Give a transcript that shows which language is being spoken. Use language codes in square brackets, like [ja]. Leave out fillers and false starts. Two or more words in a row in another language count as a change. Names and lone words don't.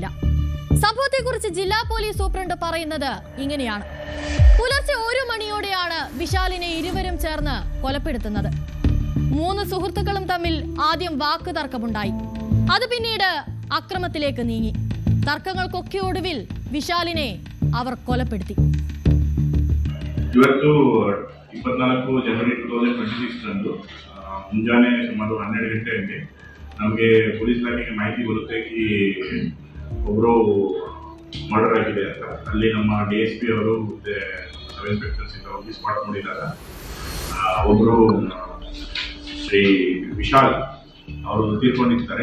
[ml] സംഭവത്തെക്കുറിച്ച് ജില്ലാ പോലീസ് സൂപ്രണ്ട് പറയുന്നത് ഇങ്ങനെയാണ്. പുലർച്ചെ 1 മണിയോടെയാണ് വിശാലിനെ ഇരുവരും ചേർന്ന് കൊലപ്പെടുത്തുന്നത്. 3 സുഹൃത്തുക്കളും തമ്മിൽ ആദ്യം വാക്ക് തർക്കമുണ്ടായി. അത് പിന്നീട് അക്രമത്തിലേക്ക് നീങ്ങി. തർക്കങ്ങൾക്കൊക്കെ ഒടുവിൽ വിശാലിനെ അവർ കൊലപ്പെടുത്തി. [kn] ಇವತ್ತು 24 ಜನವರಿ 2026 ಮುಂಜಾನೆ ಸುಮಾರು 12 ಗಂಟೆಗೆ ನಮಗೆ ಪೊಲೀಸ್ ಇಲಾಖೆಗೆ ಮಾಹಿತಿ ಬರುತ್ತೆ ಕಿ ಒಬ್ಬರು ಮರ್ಡರ್ ಆಗಿದೆ ಅಂತ. ಅಲ್ಲಿ ನಮ್ಮ DSP ಅವರು ಮತ್ತೆ [en] sub inspectors [kn] ಇಂದ ಹೋಗಿ ಸ್ಪಾಟ್ ಮಾಡಿದಾಗ ಒಬ್ಬರು ಶ್ರೀ ವಿಶಾಲ್ ಅವರು ತೀರ್ಕೊಂಡಿರ್ತಾರೆ.